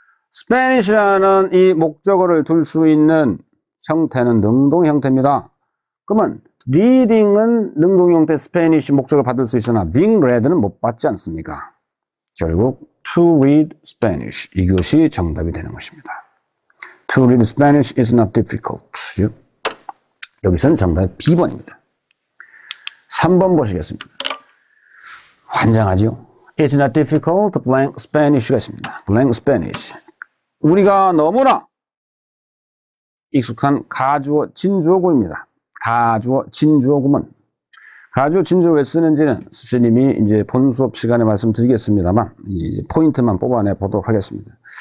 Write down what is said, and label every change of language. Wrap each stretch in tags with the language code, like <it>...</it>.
<ko>스페니쉬라는 이 목적어를 둘 수 있는 형태는 능동 형태입니다. 그러면 reading은 능동 형태 스페니쉬 목적을 받을 수 있으나 being read는 못 받지 않습니까? 결국</ko> <en>to read Spanish</en> <ko>이것이 정답이 되는 것입니다.</ko> <en>To read Spanish is not difficult.</en> <ko>여기서는 정답이 B번입니다. 3번 보시겠습니다. 환장하죠?</ko> <en>It's not difficult to blank Spanish가 있습니다. blank Spanish.</en> <ko>우리가 너무나 익숙한 가주어 진주어구입니다. 가주어 진주어구문. 가주어 진주어 왜 쓰는지는 스님이 이제 본 수업 시간에 말씀드리겠습니다만, 포인트만 뽑아내 보도록 하겠습니다.</ko>